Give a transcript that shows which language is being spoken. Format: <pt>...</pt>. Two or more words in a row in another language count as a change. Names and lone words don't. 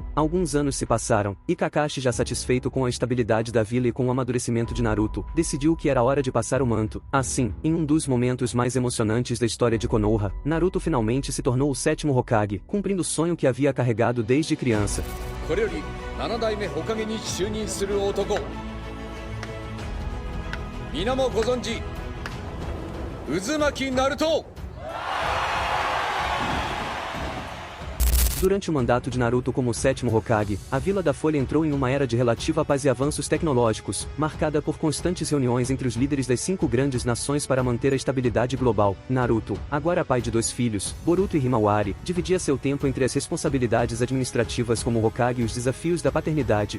<pt>Alguns anos se passaram, e Kakashi, já satisfeito com a estabilidade da vila e com o amadurecimento de Naruto, decidiu que era hora de passar o manto. Assim, em um dos momentos mais emocionantes da história de Konoha, Naruto finalmente se tornou o 7º Hokage, cumprindo o sonho que havia carregado desde criança.</pt> <ja>これより7代目火影に就任する男。皆もご存知、渦巻ナルト。</ja> <pt>Durante o mandato de Naruto como o 7º Hokage, a Vila da Folha entrou em uma era de relativa paz e avanços tecnológicos, marcada por constantes reuniões entre os líderes das 5 grandes nações para manter a estabilidade global. Naruto, agora pai de 2 filhos, Boruto e Himawari, dividia seu tempo entre as responsabilidades administrativas como Hokage e os desafios da paternidade.</pt>